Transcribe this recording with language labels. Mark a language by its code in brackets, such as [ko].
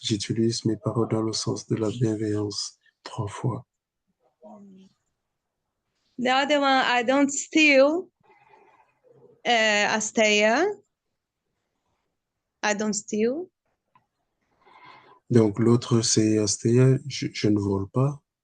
[fr] J'utilise mes paroles dans le sens de la bienveillance 3 fois. [en] The other one, I don't steal, Asteia. I don't steal. [fr] Donc l'autre, c'est Asteya, je ne vole pas.